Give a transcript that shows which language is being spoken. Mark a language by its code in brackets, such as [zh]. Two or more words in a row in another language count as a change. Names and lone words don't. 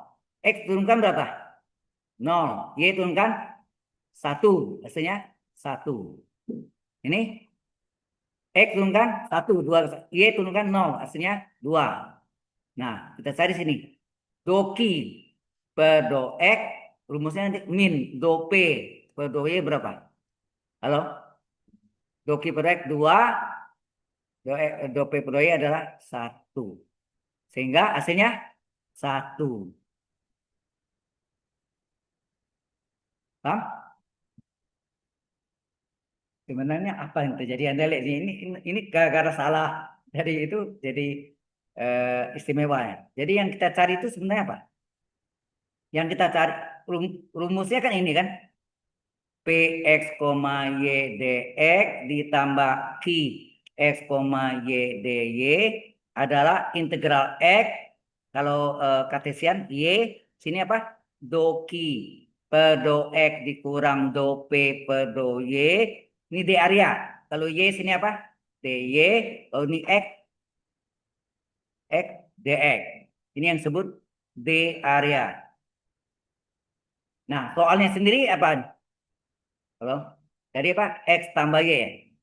[id] X turunkan berapa? 0. Y turunkan 1. Hasilnya 1. Ini X turunkan 1, 2. Y turunkan 0. Hasilnya 2. Nah, kita cari sini. Do Q per do X, rumusnya nanti min do P per do Y berapa? Halo? Do Q per X 2. Do P per do Y adalah 1. Sehingga hasilnya 1. Paham? Sebenarnya apa yang terjadi? Anda lihat ini gara-gara salah dari itu jadi istimewa ya. Jadi yang kita cari itu sebenarnya apa? Yang kita cari rumusnya kan ini kan. Px, Y dx ditambah Q x, Y dy adalah integral x. Kalau kartesian y sini apa? Do Q per do x dikurang do p per do y. Ini d area. Kalau y sini apa? dy. Kalau ini x dx. Ini yang disebut d area. Nah, soalnya sendiri apa? Halo? Jadi apa? X tambah Y ya?